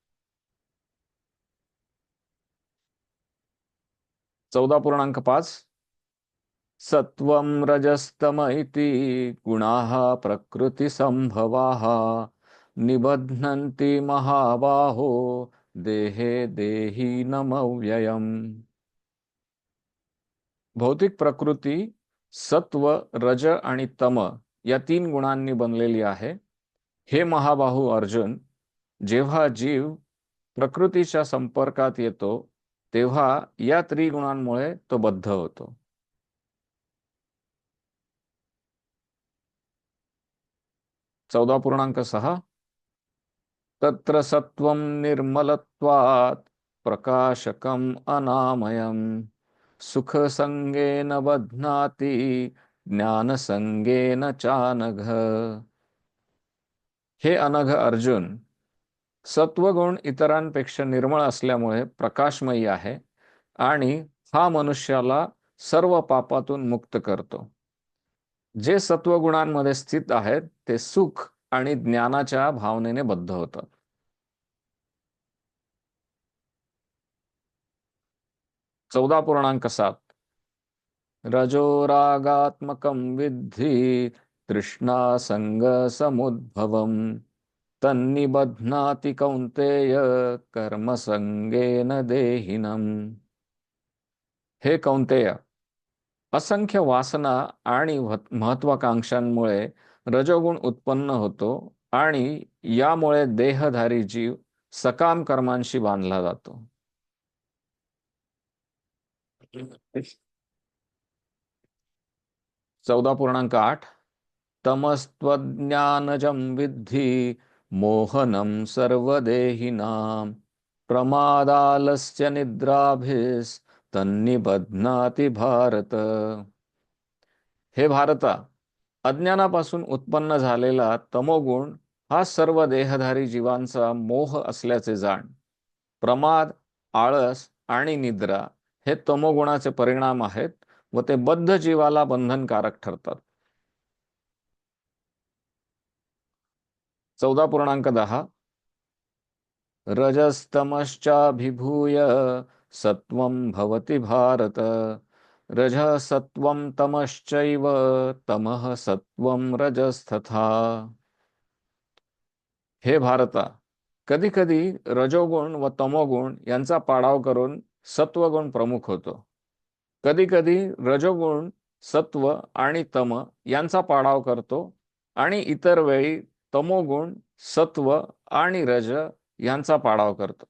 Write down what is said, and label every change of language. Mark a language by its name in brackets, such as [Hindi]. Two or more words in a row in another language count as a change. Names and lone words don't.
[Sanskrit] 14.5 सत्वं रजस्तम इति गुणाः प्रकृती संभवाः निबध्नन्ति महाबाहो देहे देहिनमव्ययम्. [Marathi] भौतिक प्रकृती सत्व, रज आणि तम या 3 गुणांनी बनलेली आहे. हे महाबाहू अर्जुन, जेव्हा जीव प्रकृतीच्या संपर्कात येतो तेव्हा या त्रिगुणांमुळे तो बद्ध होतो. [Sanskrit] 14.6 तत्र सत्वं निर्मलत्वात् प्रकाशकम् अनामयम् सुखसंगेन बध्नाति ज्ञानसंगेन चानघ. [Marathi] हे अनघ अर्जुन, सत्वगुण इतरांपेक्षा निर्मळ असल्यामुळे प्रकाशमयी आहे आणि हा मनुष्याला सर्व पापातून मुक्त करतो. जे सत्वगुणांमध्ये स्थित आहेत ते सुख आणि ज्ञानाच्या भावनेने बद्ध होतात. [Sanskrit] 14.7 रजोरागात्मकं विद्धि तृष्णा संग समुद्भवम् तन्निबध्नाति कौन्तेय कर्म संगेन देहिनम्. [Marathi] हे कौंतेय, असंख्य वासना आणि महत्वाकांक्षांमुळे रजोगुण उत्पन्न होतो आणि यामुळे देहधारी जीव सकाम कर्मांशी बांधला जातो. [Sanskrit] 14.8 तमस्त्वज्ञानजं विद्धि मोहनं सर्वदेहिनां प्रमादालस्य निद्राभिस्तन्निबध्नाति भारत. [Marathi] हे भारता, अज्ञानापासून उत्पन्न झालेला तमोगुण हा सर्व देहधारी जीवांचा मोह असल्याचे जाण. प्रमाद, आळस आणि निद्रा हे तमोगुणाचे परिणाम आहेत व ते बद्ध जीवाला बंधनकारक ठरतात. [Sanskrit] 14.10 रजस्तमश्चाभिभूय सत्वं भवति भारत रजः सत्वं तमश्चैव तमः सत्वं रजस्तथा. [Marathi] हे भारता, कधी कधी रजोगुण व तमोगुण यांचा पाडाव करून सत्वगुण प्रमुख होतो. कधी कधी रजोगुण सत्व आणि तम यांचा पाडाव करतो आणि इतर वेळी तमोगुण सत्व आणि रज यांचा पाडाव करतो.